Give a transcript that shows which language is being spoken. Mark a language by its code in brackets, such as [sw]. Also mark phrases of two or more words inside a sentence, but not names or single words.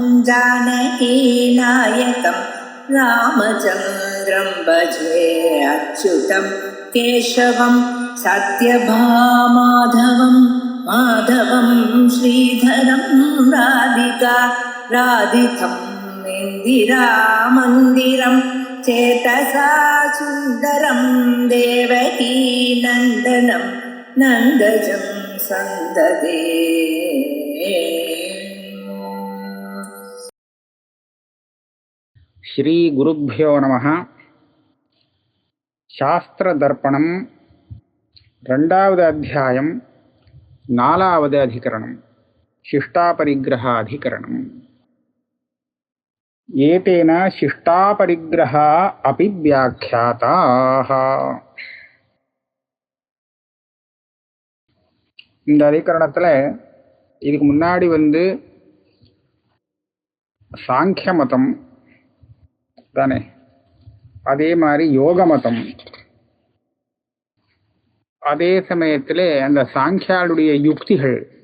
[sa] जानकीनायकं रामचन्द्रं भजे अच्युतं केशवं सत्यभामाधवं माधवं श्रीधरं राधितं इन्दिरामन्दिरं चेतसा सुन्दरं देवकी नन्दनं नन्दजं सन्ददे। श्री गुरुभ्यो नमः. [ta] शास्त्र दर्पणम ரெண்டாவது அத்தியாயம் நாலாவது அதிகரணம் [sa] शिष्टापरिग्रह अधिकरणम. ஏதேன शिष्टापरिग्रह अपि व्याख्याताः. [ta] இந்த அதிகரணத்துல இதுக்கு முன்னாடி சாங்கிய மதம் தானே, அதே மாதிரி யோக மதம், அதே சமயத்தில் அந்த சாங்கியாளுடைய யுக்திகள்,